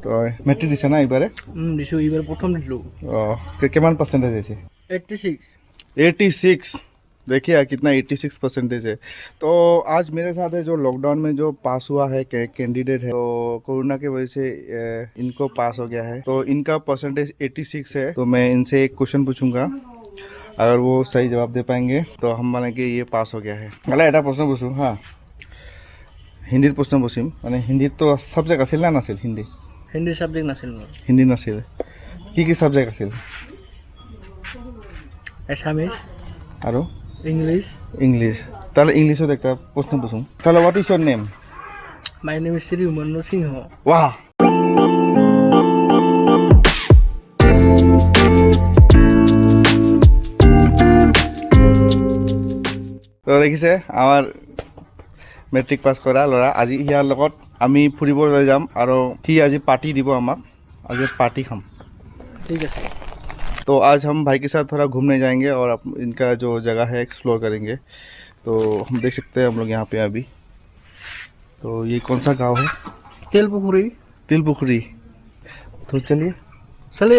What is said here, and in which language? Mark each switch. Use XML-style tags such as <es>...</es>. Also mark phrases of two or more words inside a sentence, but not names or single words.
<as>তো মেট্ৰিক দিছে না এইবাৰে? দিছোঁ, এইবাৰ প্ৰথম দিলোঁ। কিমান পাৰ্চেণ্টেজ আহিছে? 86। 86।</as> <hi>देखिए कितना 86 परसेंटेज है। तो आज मेरे साथ है जो लॉकडाउन में जो पास हुआ है कैंडिडेट है, तो कोरोना की वजह से इनको पास हो गया है। तो इनका परसेंटेज 86 है। तो मैं इनसे एक क्वेश्चन पूछूंगा, अगर वो सही जवाब दे पाएंगे तो हम माने कि ये पास हो गया है। मतलब এটা प्रश्न पूछूँ, हाँ हिंदी प्रश्न पूछिम।</hi> <as>মানে হিন্দীত তো সাবজেক্ট আছিল না নাছিল? হিন্দী সাবজেক্ট নাছিল মোৰ। হিন্দী নাছিল, কি সাবজেক্ট আছিল? এছামিজ আৰু ইংলিশ।</as> <bn>তাহলে ইংলিশত একটা প্রশ্ন पूछूं। তাহলে</bn> <en>what is your name? my name is শ্রী উমান্নু সিংহ।</en> <as>वाह। তো দেখিছে আমাৰ মেট্ৰিক পাছ কৰা ল'ৰা। আজি ইয়াৰ লগত আমি ফুৰিবলৈ যাম আৰু সি আজি পাৰ্টি দিব আমাক। আজি পাৰ্টি খাম।</as> <hi>ठीक है। तो आज हम भाई के साथ थोड़ा घूमने जाएंगे और इनका जो जगह है एक्सप्लोर करेंगे। तो हम देख सकते हैं हम लोग यहाँ पे अभी। तो ये कौन सा गांव है? तिलपुखुरी। तो चलिए।</hi>